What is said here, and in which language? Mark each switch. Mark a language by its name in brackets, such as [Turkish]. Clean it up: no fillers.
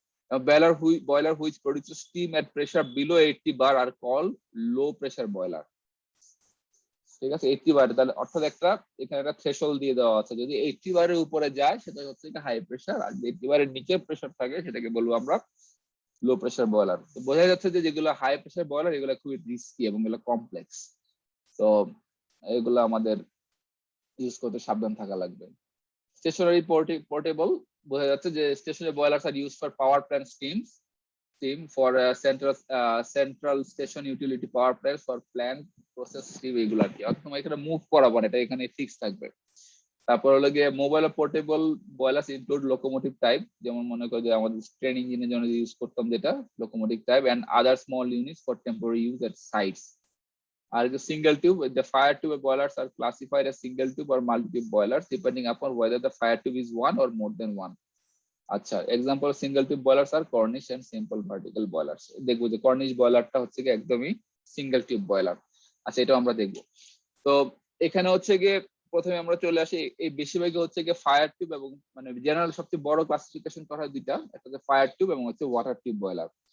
[English] A boiler which produces steam at pressure below 80 bar are called low pressure boiler. [Bangla] ঠিক আছে, 80 বার, তাহলে অর্থাৎ একটা এখানে একটা থ্রেশহোল্ড দিয়ে দেওয়া আছে, যদি 80 বারের উপরে যায় সেটা হচ্ছে একটা হাই প্রেসার, আর যদি 80 বারের নিচে প্রেসার থাকে সেটাকে বলবো আমরা লো প্রেসার বয়লার। তো বোঝা যাচ্ছে যে যেগুলো হাই প্রেসার বয়লার এগুলো খুবই রিস্কি এবং এগুলো কমপ্লেক্স, তো এগুলো আমাদের ইউজ করতে সাবধান থাকা লাগবে। [English] stationary portable, [Bangla] বোঝা যাচ্ছে যে [English] stationary boilers are use for power plant steam for central station utility power plants for plant process steam, [Bangla] এগুলো আর কি। অর্থাৎ তোমার এখানে মুভ করাবো না, এটা এখানে ফিক্স থাকবে। তারপর হলো গিয়ে [English] mobile portable boilers include locomotive type, [Bangla] যেমন মনে করো যে আমাদের ট্রেন ইঞ্জিনের জন্য ইউজ করতাম যেটা locomotive type, [English] And other small units for temporary use at sites. আর single tube, the fire tube boilers are classified as single tube or multi tube boilers depending upon whether the fire tube is one or more than one. আচ্ছা, example single tube boilers are Cornish and simple vertical boilers. [Bangla] দেখবো যে corniche বয়লারটা হচ্ছে কি একদমই single tube boiler. আচ্ছা, এটাও আমরা দেখবো। তো এখানে হচ্ছে গিয়ে প্রথমে আমরা চলে আসি, এই বেশিরভাগই হচ্ছে গিয়ে ফায়ার টিউব এবং মানে জেনারেল সবচেয়ে বড় ক্লাসিফিকেশন করা হয় দুইটা, একটা হচ্ছে ফায়ার টিউব এবং হচ্ছে ওয়াটার টিউব বয়লার।